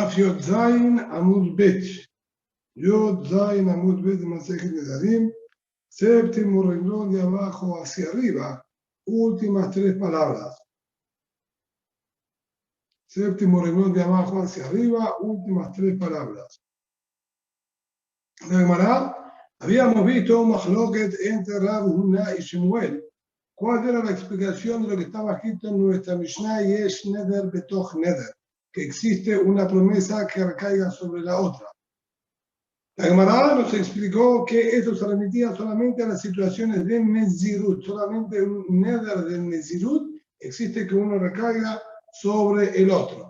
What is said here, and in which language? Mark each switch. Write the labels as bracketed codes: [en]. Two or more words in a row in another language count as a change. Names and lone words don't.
[he] דף יוד זין עמוד בית יוד זין עמוד בית de מסכת נדרים. [es] Séptimo renglón de abajo hacia arriba. Últimas tres palabras. Séptimo renglón de abajo hacia arriba. Últimas tres palabras. La Gemara, habíamos visto un mahloket entre Rav Huna y Shemuel. ¿Cuál era la explicación de lo que estaba escrito en nuestra Mishnah? [he] יש נדר בתוך נדר, [es] que existe una promesa que recaiga sobre la otra. La Gemara nos explicó que esto se remitía solamente a las situaciones de Nezirut, solamente un neder de Nezirut existe que uno recaiga sobre el otro.